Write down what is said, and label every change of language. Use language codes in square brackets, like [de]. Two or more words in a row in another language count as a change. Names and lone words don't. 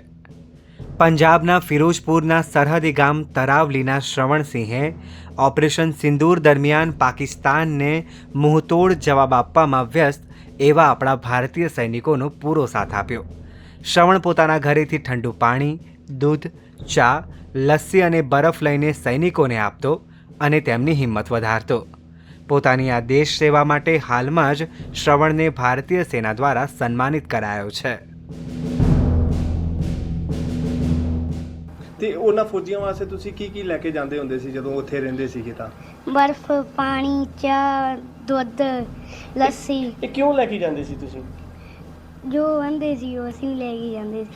[gu] પંજાબના ફિરોજપુરના સરહદી ગામ તરાવલીના શ્રવણસિંહે ઓપરેશન સિંદૂર દરમિયાન પાકિસ્તાનને મુંહતોડ જવાબ આપવામાં વ્યસ્ત એવા આપણા ભારતીય સૈનિકોનો પૂરો સાથ આપ્યો। શ્રવણ પોતાના ઘરેથી ઠંડુ પાણી, દૂધ, ચા, લસ્સી અને બરફ લઈને સૈનિકોને આપતો અને તેમની હિંમત વધારતો। પોતાની આ દેશ સેવા માટે હાલમાં જ શ્રવણને ભારતીય સેના દ્વારા સન્માનિત કરાયો છે। [pa] ਤੇ ਉਹਨਾਂ ਫੌਜੀਆਂ ਵਾਸਤੇ ਤੁਸੀਂ ਕੀ ਲੈ ਕੇ ਜਾਂਦੇ ਹੁੰਦੇ ਸੀ ਜਦੋਂ ਉੱਥੇ ਰਹਿੰਦੇ ਸੀਗੇ ਤਾਂ? ਬਰਫ਼, ਪਾਣੀ, ਚਾਹ, ਦੁੱਧ, ਲੱਸੀ ਇਹ ਕਿਉਂ ਲੈ ਕੇ ਜਾਂਦੇ ਸੀ ਤੁਸੀਂ? ਜੋ ਆਂਦੇ ਸੀ ਉਹ ਅਸੀਂ ਲੈ ਕੇ ਜਾਂਦੇ ਸੀ।